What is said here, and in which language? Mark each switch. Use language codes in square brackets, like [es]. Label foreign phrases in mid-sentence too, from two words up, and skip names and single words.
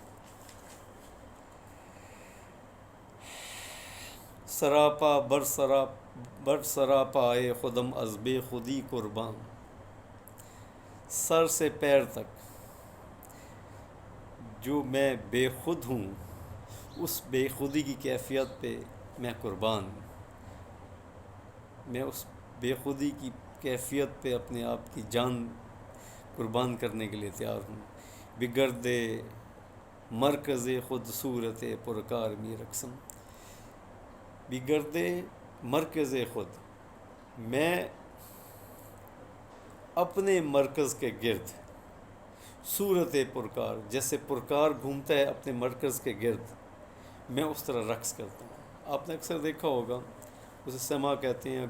[fa] سراپا بر سراپا آئے خودم از بے خودی قربان. [ur] سر سے پیر تک جو میں بے خود ہوں اس بے خودی کی کیفیت پہ میں قربان ہوں. میں اس بے خودی کی کیفیت پہ اپنے آپ کی جان قربان کرنے کے لیے تیار ہوں. [fa] بگردے مرکز خود صورت پرکار می رقصم. بگردے مرکز خود، [ur] میں اپنے مرکز کے گرد صورت پرکار، جیسے پرکار گھومتا ہے اپنے مرکز کے گرد، میں اس طرح رقص کرتا ہوں. آپ نے اکثر دیکھا ہوگا، اسے سما کہتے ہیں.